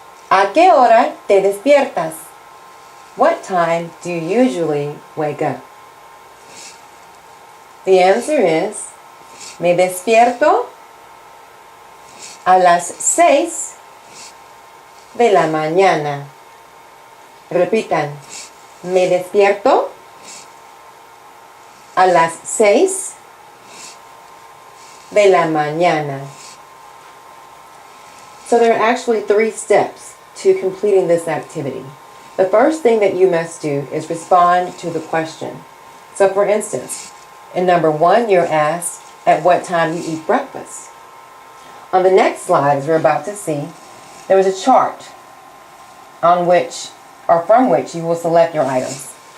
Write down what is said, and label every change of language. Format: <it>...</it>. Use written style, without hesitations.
<es>¿A qué hora te despiertas?</es> <en>What time do you usually wake up? The answer is,</en> <es>me despierto a las 6 de la mañana. Repitan, me despierto a las 6 de la mañana.</es> <en>So there are actually 3 steps to completing this activity. The first thing that you must do is respond to the question. So for instance, in number 1, you're asked at what time you eat breakfast. On the next slide, as we're about to see, there is a chart on which or from which you will select your items.</en>